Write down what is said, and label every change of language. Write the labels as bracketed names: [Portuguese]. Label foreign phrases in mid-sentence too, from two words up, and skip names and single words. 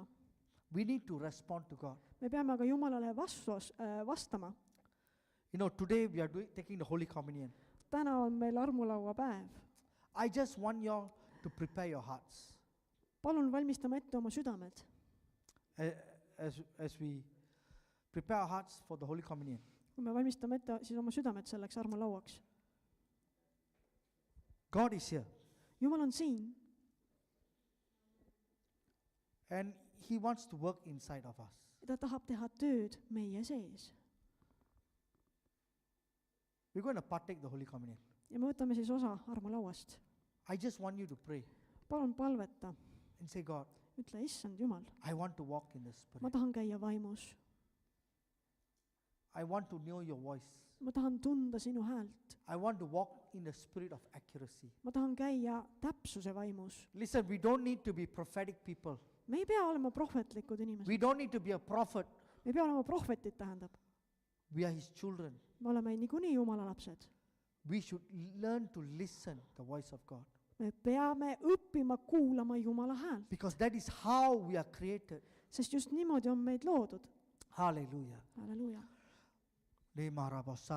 [English] We need to respond to God. [Estonian] Me peame aga Jumalale vastama. [English] Today we are taking the Holy Communion. [Estonian] Täna on meil armulaua päev. [English] I just want you all to prepare your hearts [Estonian] Palun valmistame ette oma südamed. [English] as we prepare our hearts for the Holy Communion. [Estonian] Kui me valmistame ette siis oma südamed selleks armulauaks. [English] God is here [Estonian] Jumal on siin [English] and He wants to work inside of us. [Estonian] ja ta tahab teha tööd meie sees. [English] We're going to partake the Holy Communion. [Estonian] Ja me võtame siis osa armulauast. [English] I just want you to pray [Estonian] Palun palveta, [English] and say, God, [Estonian] ütle, issand Jumal, [English] I want to walk in the [Estonian] ma [English] Spirit. [Estonian] tahan käia vaimus. [English] I want to know your voice. [Estonian] Ma tahan tunda sinu häält. [English] I want to walk in the spirit of accuracy. [Estonian] Ma tahan käia täpsuse vaimus. [English] Listen, we don't need to be prophetic people. [Estonian] Me ei pea olema prohvetlikud inimesed. [English] We don't need to be a prophet. [Estonian] Me ei pea olema prohvetid, tähendab. [English] We are His children. [Estonian] Me oleme niikuinii Jumala lapsed. [English] We should learn to listen the voice of God. [Estonian] Me peame õppima kuulama Jumala häält, [English] Because that is how we are created. [Estonian] sest just niimoodi on meid loodud. [English] Hallelujah. [Estonian] Halleluuja.